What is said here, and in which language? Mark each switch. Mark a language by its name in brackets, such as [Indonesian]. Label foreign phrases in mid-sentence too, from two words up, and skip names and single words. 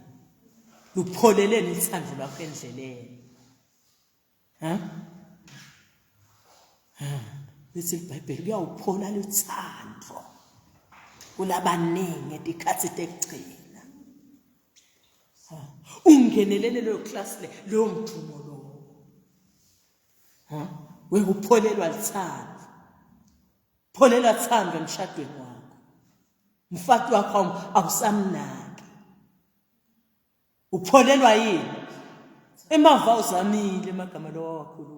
[Swati] Lupholeleni ithando lakho endleleni. Lithi iBhayibheli kuyawuphola luthando kulabaningi etikhathi tekugcina. Ungenelele leyo class leyo mthumo lo. Wekupholelwa luthando. Pholela thando emshadweni wakho. Mfati wakho awusamnaki. Upholelwa yini? Emava uzamile emagama lo wakhuluma.